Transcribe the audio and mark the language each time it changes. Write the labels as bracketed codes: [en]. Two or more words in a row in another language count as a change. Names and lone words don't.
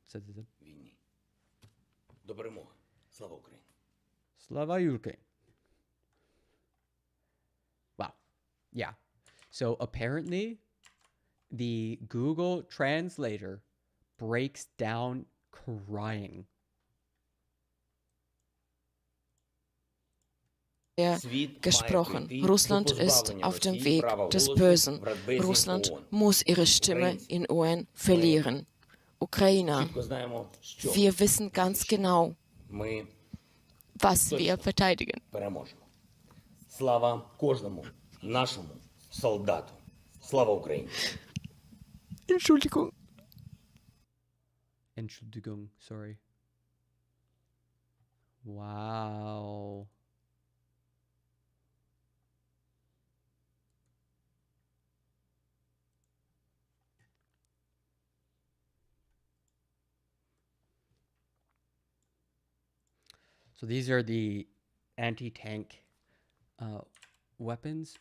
[uk] Slava Ukraine. [en] Wow. Yeah. So apparently the Google translator breaks down crying. [de] Gesprochen. Russland ist auf dem Weg des Bösen. Russland muss ihre Stimme in UN verlieren. Ukrainer, wir wissen ganz genau, was wir verteidigen. [uk] Слава кожному нашому солдату. Слава Україні. [de] Entschuldigung, [en] sorry. Wow. So these are the anti-tank weapons.